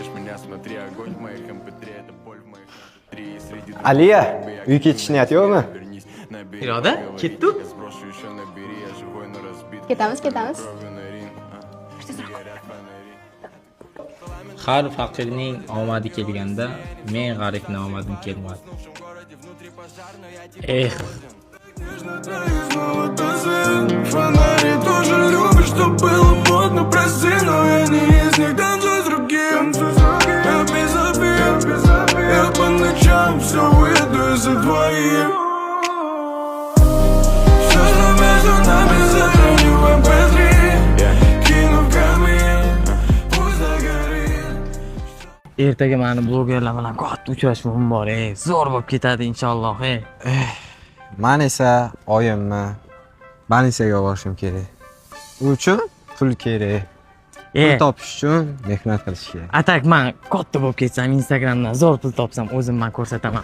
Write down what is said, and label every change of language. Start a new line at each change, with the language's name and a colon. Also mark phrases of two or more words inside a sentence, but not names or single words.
Uzbek: Aliya, uy ketish niyat yo'qmi? Iroda, ketdik. Ketamiz. Har faqirning omadi kelganda men g'aribning omadim kelmadi.
Russian: Фонари тоже любят, что было модно, прости, но я не из них, танцую с другим. Я без обид, я по ночам все выйду из-за двоих. Все, что между нами, сохраню в MP3, кину в камин, пусть загорит.
Uzbek: Ertaga meni blogerlar bilan katta uchrashuvim bor. Zo'r bo'lib ketadi inshaalloh. Men esa oyimni Banisaga borishim kerak. U uchun pul kerak. Pul topish uchun mehnat qilish kerak. Atak, men katta bo'lib ketsam, Instagramdan zo'r pul topsam, o'zim men ko'rsataman.